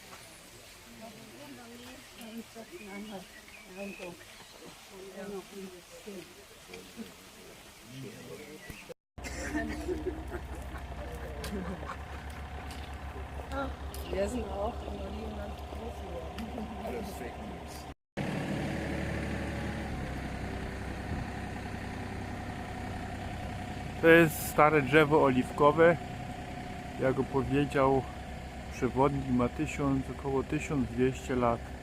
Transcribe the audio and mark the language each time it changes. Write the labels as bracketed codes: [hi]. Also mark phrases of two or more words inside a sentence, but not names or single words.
[de] Wir sind auch in Olivenland groß geworden. Alles [en] Fake News. [pl] To jest stare drzewo oliwkowe. Jak opowiedział przewodnik, ma około 1200 lat.